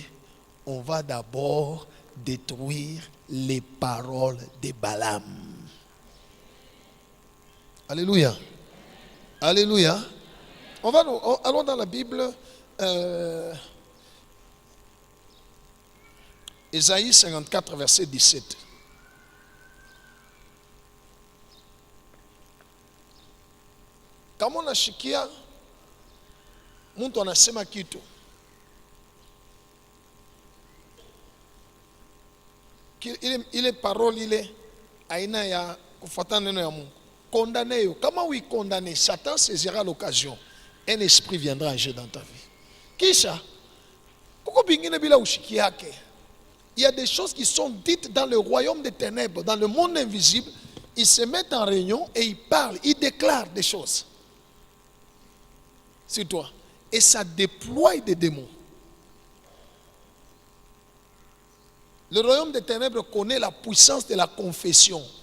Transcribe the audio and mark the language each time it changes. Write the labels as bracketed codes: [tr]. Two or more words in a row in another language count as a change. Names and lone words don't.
[fr] On va d'abord détruire les paroles de Balaam. Alléluia. Alléluia. Allons dans la Bible. Ésaïe 54, verset 17. [sw] Kama unashikia mtu anasema kitu ile parole ile aina ya kufuatana neno ya Mungu, condamnez yo. [fr] Kama oui condamner, Satan saisira l'occasion, un esprit viendra agir dans ta vie. [sw] Kisha kuko bingine bila ushiki yake. [fr] Il y a des choses qui sont dites dans le royaume des ténèbres, dans le monde invisible. Ils se mettent en réunion et ils parlent, ils déclarent des choses sur toi. Et ça déploie des démons. Le royaume des ténèbres connaît la puissance de la confession.